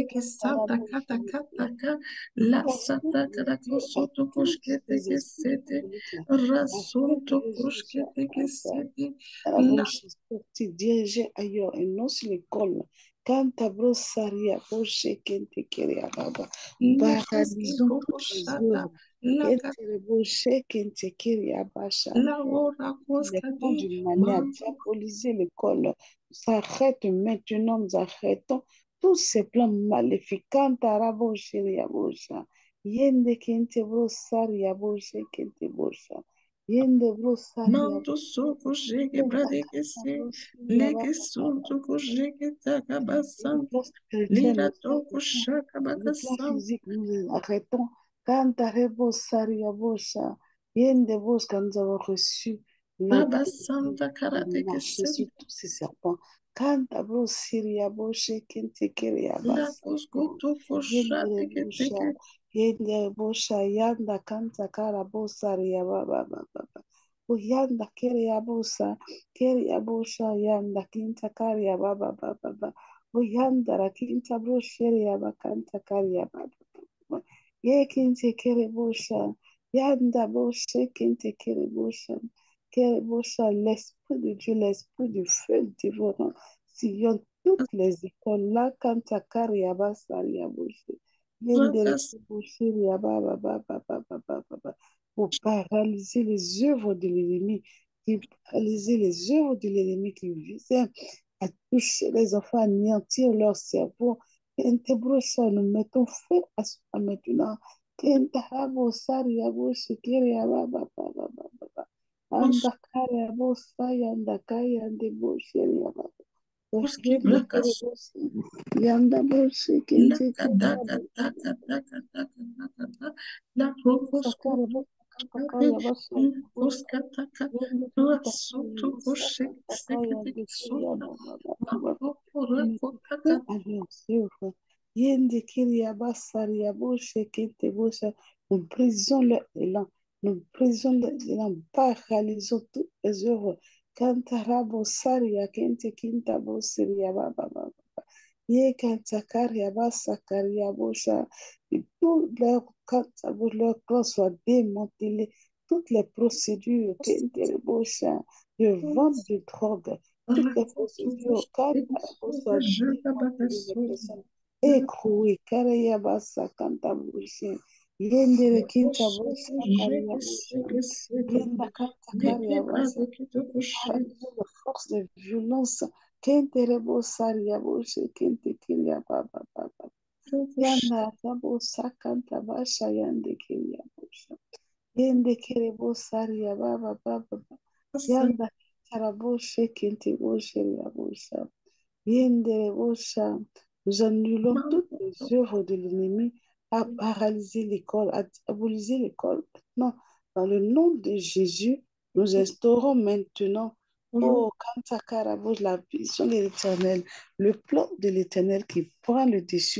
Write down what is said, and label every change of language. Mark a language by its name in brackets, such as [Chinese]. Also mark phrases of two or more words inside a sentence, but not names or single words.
[French] Deke quand ta Santa bouche. Kata Kataka, La Façon Sata les yeux à Karakosoto tous Koshkete les esprits Kesete, diaboliques, afin que Rasunto les yeux soient Koshkete interdits. Kesete, La La bouche est sortie, dirigée ailleurs et non sur l'école. Quand ta brosse saria, bouche kente kere ababa. Lekoski Paralysons toutes les Prokoshata, œuvres. La Kente le bouche kente kere abasha. La Ora Les Koskade, plans du mal à diaboliser l'école s'arrêtent maintenant. Nous arrêtons tous ces plans maléfiques. Quand ta rabouche yabosha. Yende kente brosaria bouche kente bosha. Yende brosaria. Manto soko sheke Yenda pradeke kanta se brosaria leke sunto ko sheke taka le basanta plan spirituel, lira nous toko arrêtons. shaka Le plan bakasanta physique, nous les arrêtons. Quand Arebo Saria Bosha, Yende Bos, quand nous avons reçu l'autorité rabasanta de karateke marcher se sur tous ces serpents. Quand Abro Siria Boshe, Kente Keria la Basa, kosko toko Yende shateke Bosha, teke Yende Bosha, Yanda Kanta Kara Bosaria Baba Baba. Yanda Keria Bosa, Keria Bosha, Yanda Kinta Karia Baba Baba. Uyanda rakinta brosheri yabakanta kari yababa. Ye kinte kere bosha. Yanda boshe kinte kere bosha. L'esprit de Dieu, l'esprit du feu dévorant sillonne toutes les écoles. La kanta kari yabasari yaboshe. Yendere rakas bosheri yababa baba baba baba. Pour paralyser les œuvres de l'ennemi, qui paralyser les œuvres de l'ennemi qui visait à toucher les enfants, à anéantir leur cerveau. Kentebrosa, nous mettons fin à cela maintenant. Kentahabo sariabo shikiri ababa baba baba. Andakaya bosa yandakaya ndebo shiri ababa. koski Yende brakas kere bosa. Yanda bosa la kente kere kadaka ababa. taka taka taka taka taka la prokosko Sakara toko bosa shate kantakaya bosa. koska taka Yende kantakaya rasunto ko bosa sheke seke kantakaya teke ndekiri sota ababa baba. mantoko Nous rako mettons taka fin à leurs œuvres. Yende kiria basaria boshe kente bosha. Nous brisons leur élan. Nous brisons leur élan. Paralysons toutes les œuvres. Kantara bosaria kente kinta boseria baba baba. Ye kantakaria basakaria bosha. Et tout leur plan soit démantelé. Toutes les procédures kente bosha de vente de drogue, toutes les procédures cadres soient démantelées, les personnes écrouées, Karayabasa Kantabushin, Yendere Kintabusha Karayabushin, Yenda Kanta Karayabasa, paralysons les forces de violence, Kenterebo Sariabushin, Kentekiria Baba Baba, Yanda Tabusa Kantabasha Yandekiria Busha. Yende kerebo saria baba baba. Yanda taraboshe kente boshe yabosha. Yende bosha. Nous annulons toutes les œuvres de l'ennemi à paralyser l'école, à diaboliser l'école. Maintenant, dans le nom de Jésus, nous instaurons maintenant, oh, Kantakarabos, la vision de l'Éternel, le plan de l'Éternel qui prend le dessus.